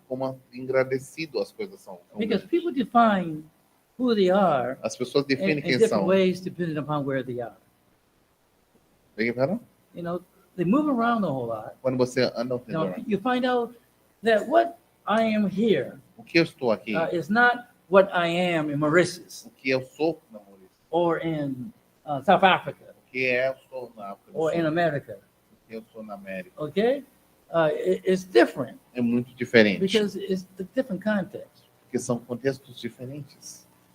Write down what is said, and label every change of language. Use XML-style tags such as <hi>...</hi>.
<pt>como engrandecido as coisas são.</pt> <en>Because people define who they are</en> <pt>As pessoas</pt> <en>in</en> <pt>definem quem</pt> <en>different</en> <pt>são.</pt> <en>ways depending upon where they are.</en> <pt>Viram?</pt> <en>You know, they move around a whole lot.</en> <pt>Quando você anda ao</pt> <en>Now,</en> <pt>redor,</pt> <en>you find out that what I am here</en> <pt>o que eu estou aqui,</pt> <en>is not what I am in Mauritius</en> <pt>o que eu sou na Maurícia,</pt> <en>or in South Africa</en> <pt>o que eu sou na África do</pt> <en>or in</en> <pt>Sul,</pt> <en>America.</en> <pt>o que eu sou na América,</pt> <en>Okay, it's different</en> <pt>é muito diferente,</pt> <en>because it's the different context.</en> <pt>porque são contextos diferentes.</pt>